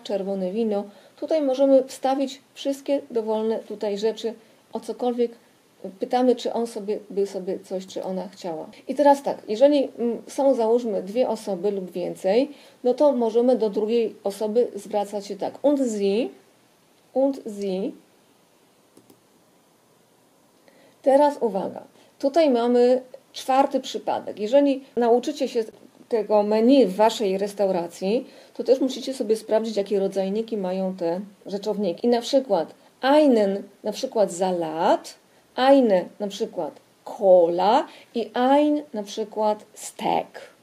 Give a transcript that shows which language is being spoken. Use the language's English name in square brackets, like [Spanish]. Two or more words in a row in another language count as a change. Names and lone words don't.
[Polish] Czerwone wino. Tutaj możemy wstawić wszystkie dowolne tutaj rzeczy, o cokolwiek pytamy, czy on by sobie coś, czy ona chciała. I teraz tak, jeżeli są, załóżmy, 2 osoby lub więcej, no to możemy do drugiej osoby zwracać się tak. [German] Und sie. [Polish] Teraz uwaga, tutaj mamy 4. przypadek. Jeżeli nauczycie się tego menu w waszej restauracji, to też musicie sobie sprawdzić, jakie rodzajniki mają te rzeczowniki. I na przykład einen, na przykład Salat, eine, na przykład Cola i ein, na przykład Steak.